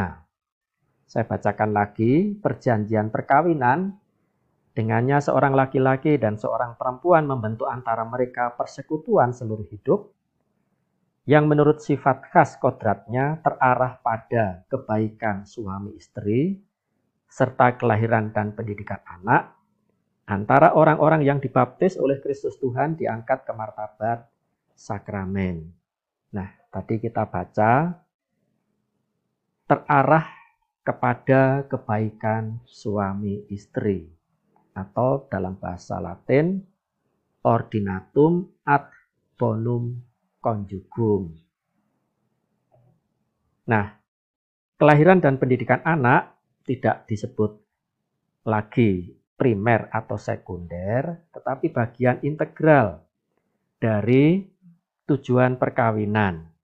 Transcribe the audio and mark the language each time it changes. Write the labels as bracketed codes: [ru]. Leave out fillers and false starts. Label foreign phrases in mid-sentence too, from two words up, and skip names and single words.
[id] Saya bacakan lagi, perjanjian perkawinan dengannya seorang laki-laki dan seorang perempuan membentuk antara mereka persekutuan seluruh hidup yang menurut sifat khas kodratnya terarah pada kebaikan suami istri serta kelahiran dan pendidikan anak antara orang-orang yang dibaptis oleh Kristus Tuhan diangkat ke martabat sakramen. Nah, tadi kita baca terarah kepada kebaikan suami istri, atau dalam bahasa Latin [la] ordinatum ad bonum conjugum. [id] Nah, kelahiran dan pendidikan anak tidak disebut lagi primer atau sekunder, tetapi bagian integral dari tujuan perkawinan.